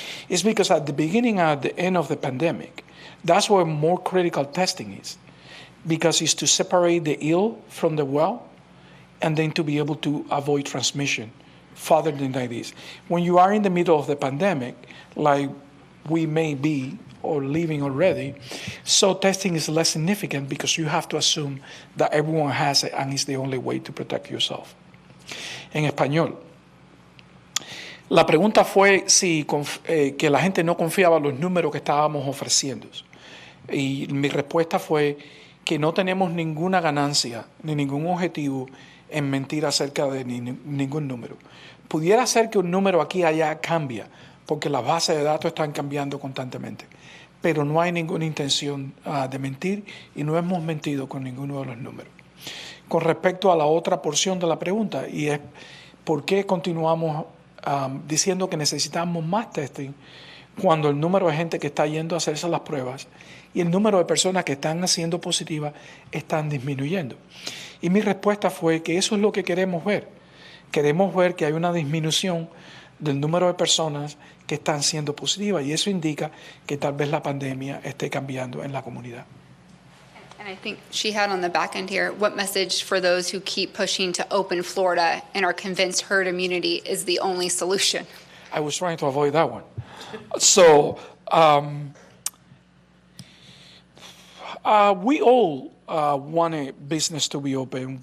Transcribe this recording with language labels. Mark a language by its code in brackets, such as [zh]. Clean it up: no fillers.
[en] It's because at the beginning and at the end of the pandemic, that's where more critical testing is, because it's to separate the ill from the well, and then to be able to avoid transmission further than like this. When you are in the middle of the pandemic, like we may be or living already, so testing is less significant because you have to assume that everyone has it and it's the only way to protect yourself. [es] En español, la pregunta fue si que la gente no confiaba en los números que estábamos ofreciendo. Y mi respuesta fue que no tenemos ninguna ganancia ni ningún objetivo en mentir acerca de ningún número. Pudiera ser que un número aquí y allá cambia, porque las bases de datos están cambiando constantemente, pero no hay ninguna intención de mentir y no hemos mentido con ninguno de los números. Con respecto a la otra porción de la pregunta, y es por qué continuamos diciendo que necesitamos más testing cuando el número de gente que está yendo a hacerse las pruebas y el número de personas que están haciendo positivas están disminuyendo. Y mi respuesta fue que eso es lo que queremos ver. Queremos ver que hay una disminución del número de personas que están siendo positivas, y eso indica que tal vez la pandemia esté cambiando en la comunidad. [en] And And I think she had on the back end here, what message for those who keep pushing to open Florida and are convinced herd immunity is the only solution? I was trying to avoid that one. So we all want a business to be open.